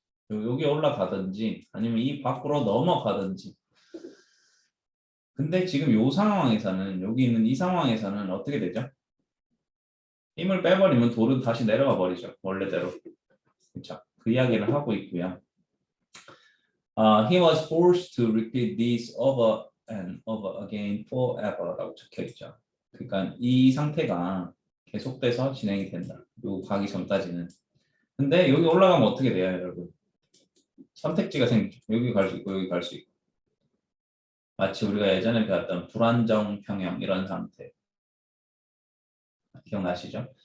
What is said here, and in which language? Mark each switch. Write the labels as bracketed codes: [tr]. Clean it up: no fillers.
[ko] 여기 올라가든지 아니면 이 밖으로 넘어가든지. 근데 지금 이 상황에서는 여기 있는 이 상황에서는 어떻게 되죠? 힘을 빼버리면 돌은 다시 내려가 버리죠. 원래대로. 그렇죠? 그 이야기를 하고 있고요. [en] He was forced to repeat this over and over again forever라고 [ko] 적혀 있죠. 그러니까 이 상태가 계속돼서 진행이 된다. 요 가기 전까지는. 근데 여기 올라가면 어떻게 돼요, 여러분? 선택지가 생기죠. 여기 갈 수 있고 여기 갈 수 있고. 마치 우리가 예전에 배웠던 불안정 평형 이런 상태. 기억나시죠?